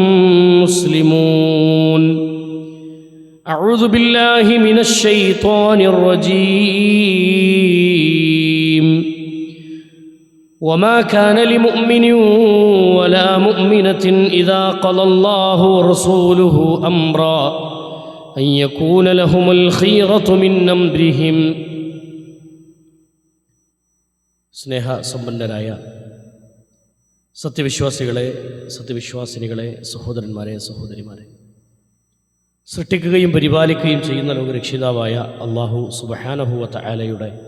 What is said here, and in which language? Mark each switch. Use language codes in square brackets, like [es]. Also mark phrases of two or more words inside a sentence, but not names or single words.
[ar] مسلمون أعوذ بالله من الشيطان الرجيم وما كان لمؤمن ولا مؤمنة إذا قضى الله ورسوله أمرا أن يكون لهم الخيرة من أمرهم [ml] സ്നേഹ സമ്പന്നരായ സത്യവിശ്വാസികളെ, സത്യവിശ്വാസിനികളെ, സഹോദരന്മാരെ, സഹോദരിമാരെ, സൃഷ്ടിക്കുകയും പരിപാലിക്കുകയും ചെയ്യുന്ന ലോകരക്ഷിതാവായ അല്ലാഹു സുബ്ഹാനഹു വ തആലയുടെ